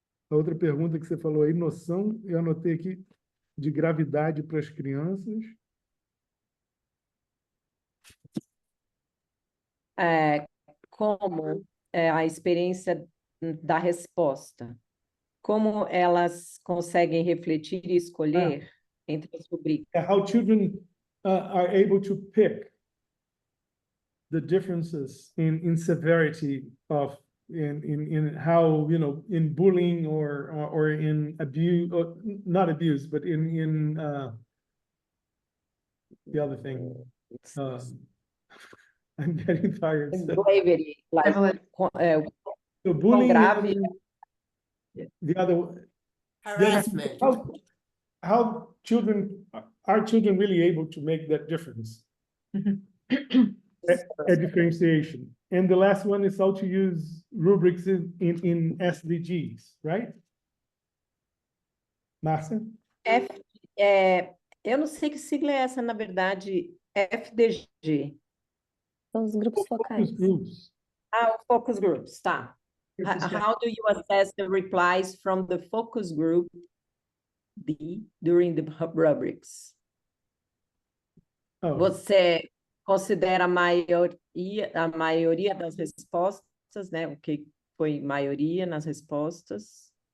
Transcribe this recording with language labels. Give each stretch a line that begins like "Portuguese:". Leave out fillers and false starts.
Portuguese: A outra pergunta que você falou aí, noção, eu anotei aqui, de gravidade para as crianças. Como a experiência da resposta, como elas conseguem refletir e escolher entre as rubricas.
English: How children are able to pick the differences in severity of in how, you know, in bullying or in abuse, or not abuse, but in the other thing. I'm getting tired. So. Bravery, like, Evelyn. So bullying, grave. the other Harassment. how children are children really able to make that difference? A differentiation. And the last one is how to use rubrics in SDGs, right? Márcia?
Portuguese: Eu não sei que sigla é essa, na verdade, FDG. São os grupos focais.
English: Groups.
Portuguese: O focus groups, tá.
English: How do you assess the replies from the focus group B during the rubrics? Oh,
Portuguese: Você considera a maioria das respostas, né? O que foi maioria nas respostas?